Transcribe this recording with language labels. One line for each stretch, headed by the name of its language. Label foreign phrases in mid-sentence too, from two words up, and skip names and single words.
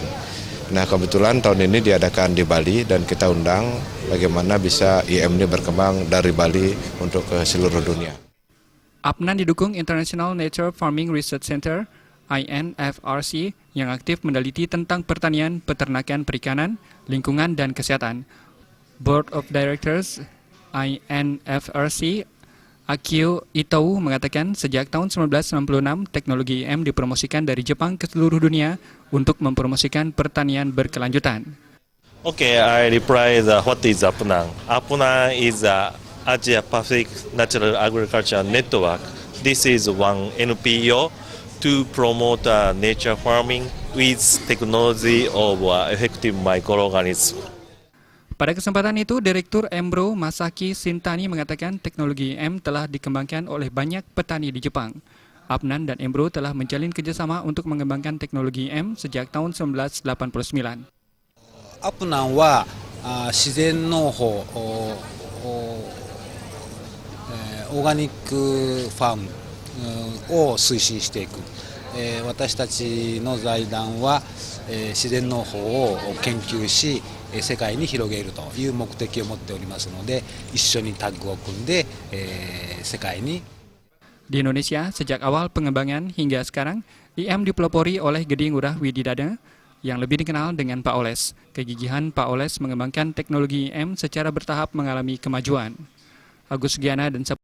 Indonesian: Nah, kebetulan tahun ini diadakan di Bali dan kita undang bagaimana bisa IM ini berkembang dari Bali untuk ke seluruh dunia. APNAN didukung International Nature Farming Research Center INFRC yang aktif meneliti tentang pertanian, peternakan, perikanan, lingkungan, dan kesehatan.
English: Board of Directors
Indonesian: INFRC Akio Itou mengatakan sejak tahun 1996 teknologi IM dipromosikan dari Jepang ke seluruh dunia untuk mempromosikan pertanian berkelanjutan.
English: Okay, I reply what is APNAN. APNAN is Asia Pacific Natural Agriculture Network. This is one NPO to promote nature farming with technology of effective microorganisms.
Indonesian: Pada kesempatan itu, Direktur Embro Masaki Shintani mengatakan teknologi IM telah dikembangkan oleh banyak petani di Jepang. APNAN dan Embro telah menjalin kerjasama untuk mengembangkan teknologi IM sejak tahun 1989.
Japanese: APNAN は自然農法オーガニックファームを推進していく。私たちの財団は自然農法を研究し世界に広げるという目的を持っておりますので、一緒にタッグを組んで世界に。
Indonesian: Di Indonesia, sejak awal pengembangan hingga sekarang, IM dipelopori oleh Gede Ngurah Wididana yang lebih dikenal dengan Pak Oles. Kegigihan Pak Oles mengembangkan teknologi IM secara bertahap mengalami kemajuan. Agus Giana dan